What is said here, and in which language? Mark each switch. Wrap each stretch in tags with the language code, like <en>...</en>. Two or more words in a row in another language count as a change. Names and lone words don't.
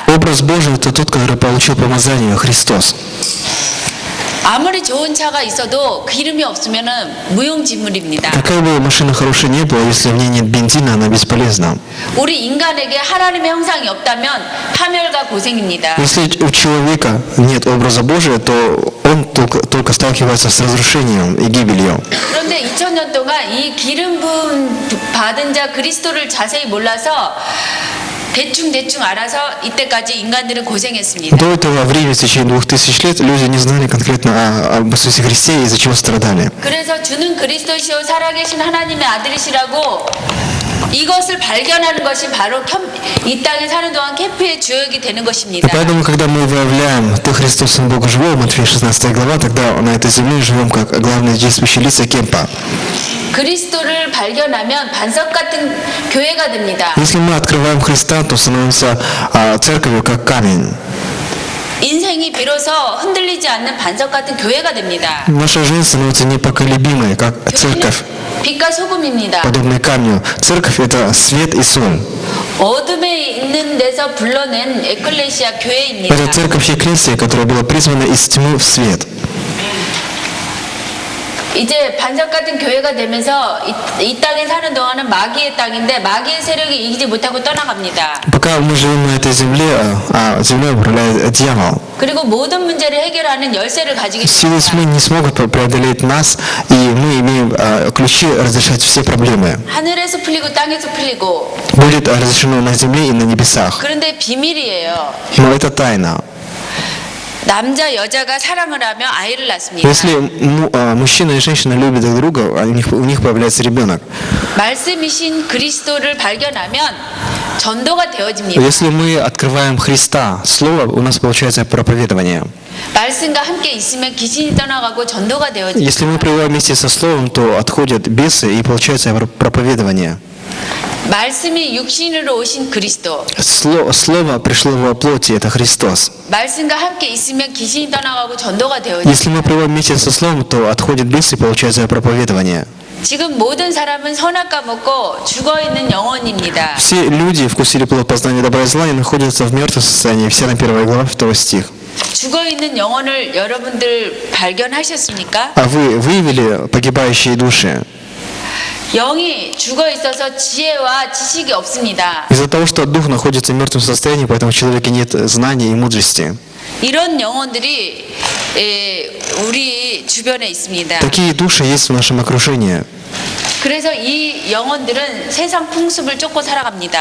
<ru>Образ Божий – это тот, который получил помазание, Христос.</ru> <ko>아무리 좋은 차가 있어도 기름이 없으면 무용지물입니다.</ko> <ru>Какая бы машина хорошая не была, если в ней нет бензина, она бесполезна.</ru> <ko>우리 인간에게 하나님의 형상이 없다면 파멸과 고생입니다.</ko> <ru>Если у человека нет образа Божия, то он только сталкивается с разрушением и гибелью.</ru> <ko>그런데 2000년 동안 이 기름 부음 받은 자 그리스도를 자세히 몰라서 대충 알아서 이때까지 인간들은 고생했습니다.</ko> <ru>До этого времени, в течение 2000 лет, люди не знали конкретно об Иисусе Христе, из-за чего страдали.</ru> <ko>그래서 주는 그리스도시요 살아계신 하나님의 아들이시라고 이것을 발견하는 것이 바로 이 땅에 사는 동안 캠프의 주역이 되는</ko> <ru>И</ru> <ko>것입니다.</ko> <ru>поэтому, когда мы выявляем «Ты Христос, Сын Бога Живого», Матфея 16 глава, тогда на этой земле живем как главные действующие лица кемпа.</ru> <ko>그리스도를 발견하면 반석 같은 교회가 됩니다.</ko> <ru>Если мы открываем Христа, то становимся церковью как камень.</ru> <ko>인생이 비로소 흔들리지 않는 반석 같은 교회가 됩니다.</ko> <ru>Наша жизнь становится непоколебимой, как церковь,</ru> <ko>빛과 소금입니다.</ko> <ru>подобной камню. Церковь – это свет и соль.</ru> <ko>어둠에 있는 데서 불러낸 에클레시아 교회입니다.</ko> <ru>Это церковь Екклесия, которая была призвана из тьмы в свет.</ru> <ko>이제 반석 같은 교회가 되면서 이 땅에 사는 동안은 마귀의 땅인데 마귀의 세력이 이기지 못하고 떠나갑니다.</ko> <ru>Пока мы живем на этой земле, а землей управляет дьявол.</ru> <ko>그리고 모든 문제를 해결하는 열쇠를 가지게</ko> <ru>Силы тьмы</ru> <ko>됩니다.</ko> <ru>не смогут преодолеть нас, и мы имеем ключи разрешать все проблемы.</ru> <ko>하늘에서 풀리고 땅에서 풀리고.</ko> <ru>Будет разрешено на земле и на небесах.</ru> <ko>그런데 비밀이에요.</ko> <ru>Но это тайна.</ru> <ko>남자 여자가 사랑을 하며 아이를 낳습니다.</ko> <ru>Если мужчина и женщина любят друг друга, у них появляется ребенок.</ru> <ko>말씀이신 그리스도를 발견하면 전도가 되어집니다.</ko> <ru>Если мы открываем Христа, Слово, у нас получается проповедование.</ru> <ko>말씀과 함께 있으면 귀신이 떠나가고 전도가 되어집니다.</ko> <ru>Если мы пребываем вместе со Словом, то отходят бесы и получается проповедование.</ru> <ko>말씀이 육신으로 오신 그리스도.</ko> <ru>Слово пришло во плоти, это Христос.</ru> <ko>말씀과 함께 있으면 귀신이 떠나가고 전도가</ko> <ru>Если</ru> <ko>되어집니다.</ko> <ru>мы пребываем вместе со Словом, то отходят бесы и получается проповедование.</ru> <ko>지금 모든 사람은 선악과 먹고 죽어있는 영혼입니다.</ko> <ru>Все люди вкусили плод познания добра и зла и находятся в мертвом состоянии. Все на 1 глава 2 стих.</ru> <ko>죽어있는 영혼을 여러분들 발견하셨습니까?</ko> <ru>А вы выявили погибающие души?</ru> <ko>영이 죽어 있어서 지혜와 지식이 없습니다.</ko> <ru>Из-за того, что дух находится в мертвом состоянии, поэтому в человеке нет знаний и мудрости.</ru> <ko>이런 영혼들이 우리 주변에 있습니다.</ko> <ru>Такие души есть в нашем окружении.</ru> <ko>그래서 이 영혼들은 세상 풍습을 쫓고 살아갑니다.</ko>